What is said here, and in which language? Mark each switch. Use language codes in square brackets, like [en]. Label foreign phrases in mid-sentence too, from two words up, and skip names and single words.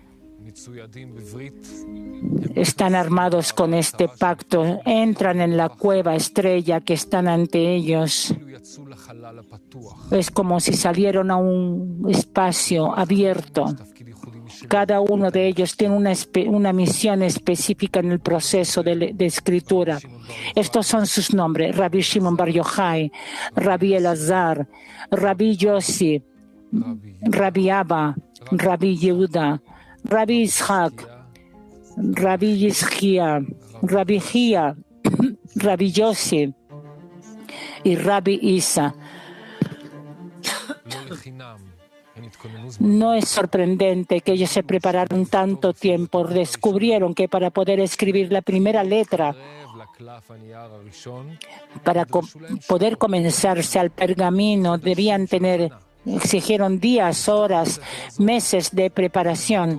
[es] Están armados con este pacto, entran en la cueva estrella que están ante ellos. Es como si salieron a un espacio abierto. Cada uno de ellos tiene una misión específica en el proceso de escritura. Estos son sus nombres: Rabbi Shimon Bar Yochai, Rabbi Elazar, Rabbi Yossi, Rabbi Abba, Rabbi Yehuda, Rabbi Ishak, Rabbi Yizkia, Rabbi Gia, Rabbi Yossi y Rabbi Isa. No es sorprendente que ellos se prepararon tanto tiempo. Descubrieron que para poder escribir la primera letra, para poder comenzarse al pergamino, exigieron días, horas, meses de preparación.